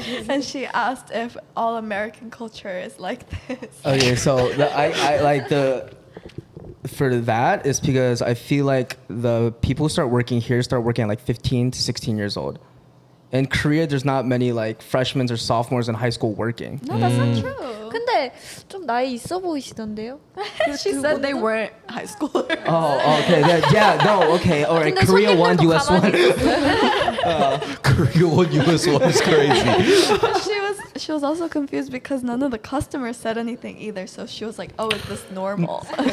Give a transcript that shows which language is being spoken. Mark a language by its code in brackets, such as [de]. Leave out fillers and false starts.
[en] And she asked if all American culture is like this. Okay, so I like the for that is because I feel like the people who start working here start working at like 15 to 16 years old. In Korea, there's not many like freshmen or sophomores in high school working. No, that's not true. [ko] 근데 좀 나이 있어 보이시던데요? [en] She said they weren't high schoolers. Oh, okay. No, okay. All right. [ko] 근데 [en] Korea 1, [ko] 손님들도 [en] US 1. [ko] 가만히 [en] Korea 1, US 1 is crazy. She was also confused because none of the customers said anything either. So she was like, "Oh, is this normal?"